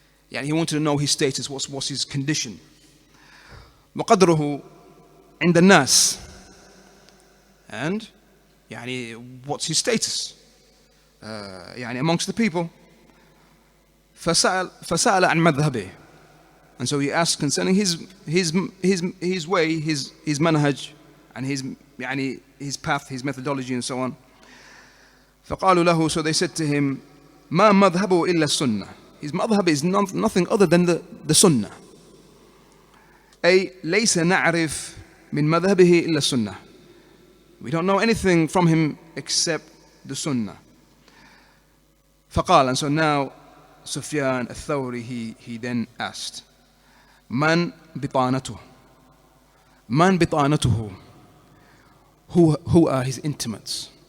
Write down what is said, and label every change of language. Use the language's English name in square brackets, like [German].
[English] He wanted to know his status, what's his condition. [Arabic] وقدره عند الناس, [English] and what's his status amongst the people. [Arabic] فسأل عن مذهبه, [English] and so he asked concerning his way, his manhaj, and his path, his methodology and so on. [Arabic] فقالوا له, [English] so they said to him, [Arabic] ما مذهبه إلا السنة. [English] His madhab is nothing other than the sunnah. [Arabic] أي ليس نعرف من مذهبه إلا السنة. [English] We don't know anything from him except the sunnah. [Arabic] فقال, [English] and so now Sufyan al-Thawri, he then asked, [Arabic] من بطانته. من بطانته. [English] Who are his intimates?